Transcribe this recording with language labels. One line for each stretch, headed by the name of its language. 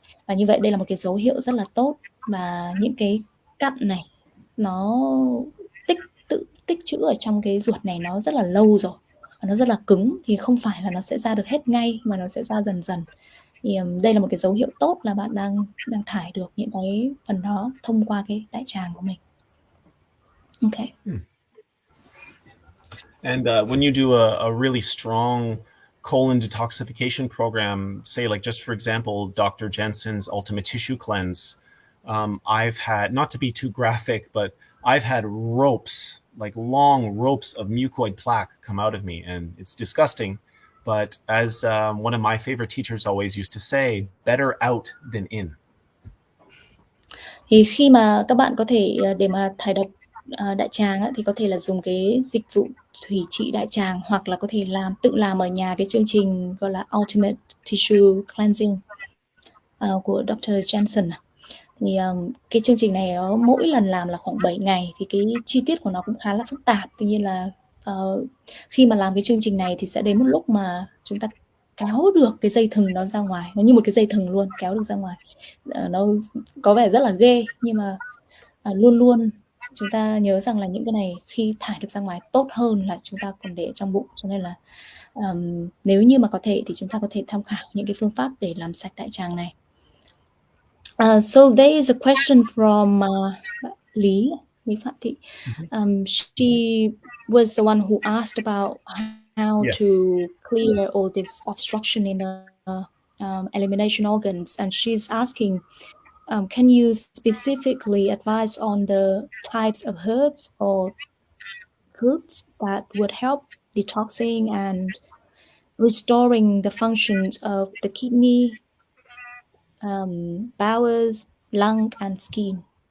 Vietnamese: Và như vậy đây là một cái dấu hiệu rất là tốt. Và những cái cặn này nó tích trữ ở trong cái ruột này nó rất là lâu rồi, và nó rất là cứng, thì không phải là nó sẽ ra được hết ngay, mà nó sẽ ra dần dần. Thì đây là một cái dấu hiệu tốt là bạn đang thải được những cái phần đó thông qua cái đại tràng của mình. Okay.
English: And when you do a really strong colon detoxification program, say like just for example, Dr. Jensen's Ultimate Tissue Cleanse, I've had, not to be too graphic, but I've had ropes, like long ropes of mucoid plaque come out of me, and it's disgusting. But as one of my favorite teachers always used to say, better out than in.
Vietnamese: Thì khi mà các bạn có thể để mà thải độc đại tràng ấy, thì có thể là dùng cái dịch vụ thủy trị đại tràng, hoặc là có thể tự làm ở nhà cái chương trình gọi là Ultimate Tissue Cleansing của Dr. Jensen. Thì cái chương trình này nó mỗi lần làm là khoảng 7 ngày, thì cái chi tiết của nó cũng khá là phức tạp. Tuy nhiên là khi mà làm cái chương trình này thì sẽ đến một lúc mà chúng ta kéo được cái dây thừng nó ra ngoài, nó như một cái dây thừng luôn, kéo được ra ngoài. Nó có vẻ rất là ghê, nhưng mà luôn luôn chúng ta nhớ rằng là những cái này khi thải được ra ngoài tốt hơn là chúng ta còn để trong bụng. Cho nên là nếu như mà có thể thì chúng ta có thể tham khảo những cái phương pháp để làm sạch đại tràng này.
English: So there is a question from Lý Phạm Thị. She was the one who asked about how to clear all this obstruction in the elimination organs, and she's asking, can you specifically advise on the types of herbs or fruits that would help detoxing and restoring the functions of the kidney, bowels, lung, and skin?